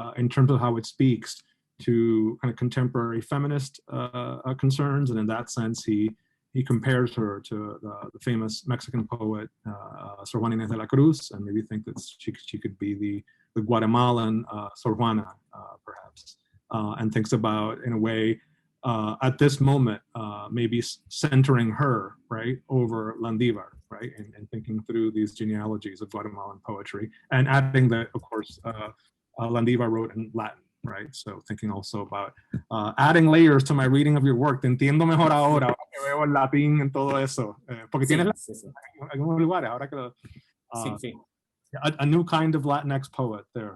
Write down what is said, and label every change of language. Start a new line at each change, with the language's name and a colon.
English: In terms of how it speaks to kind of contemporary feminist concerns. And in that sense, he compares her to the famous Mexican poet, Sor Juana Inés de la Cruz, and maybe think that she could be the Guatemalan Sor Juana, perhaps, and thinks about, in a way, at this moment, maybe centering her, right, over Landívar, right, and thinking through these genealogies of Guatemalan poetry, and adding that, of course, Landívar wrote in Latin, right? So thinking also about adding layers to my reading of your work.
Spanish: Te entiendo mejor ahora que veo el latín en todo eso. Porque sí, tienes sí, sí. en algunos lugares, ahora que Sí, sí.
English: A new kind of Latinx poet there.